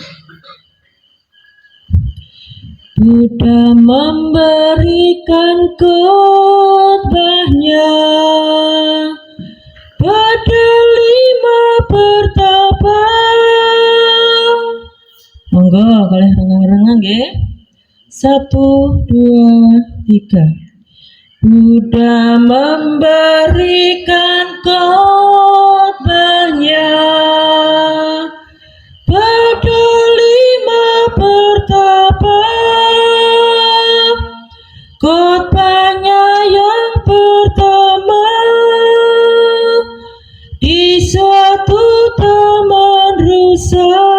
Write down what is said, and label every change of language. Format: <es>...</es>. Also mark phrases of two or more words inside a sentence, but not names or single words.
<id>Buddha memberikan khotbahnya pada 5 pertapa. Monggo boleh rengang-rengang nggih. 1, 2, 3. Buddha memberikan khotbahnya pada 5 pertapa. Khotbahnya yang pertama di suatu taman rusa.</id>